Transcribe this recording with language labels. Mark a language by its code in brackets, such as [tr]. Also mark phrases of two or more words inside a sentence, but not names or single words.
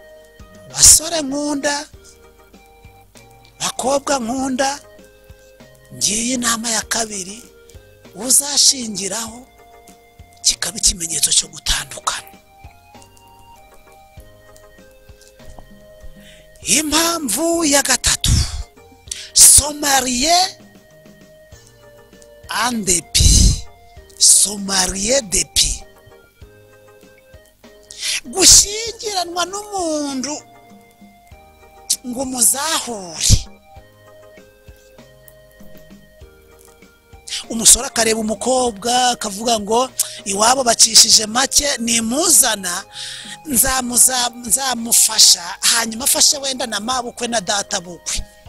[rw] Basore nkunda, bakobwa nkunda, ngiye inama ya kabiri uzashingiraho kikaba ikimenyetso cyo gutandukana. Impamvu ya gatatu, [fr] se marier en dépit, se marier dépit, [rw] gushyingiranwa n'umuntu ngo muzahure. Umusore akareba umukobwa akavuga ngo iwabo bacishije make, nimuzana nzamufasha, hanyuma afashe wenda na mabukwe na data bukwe.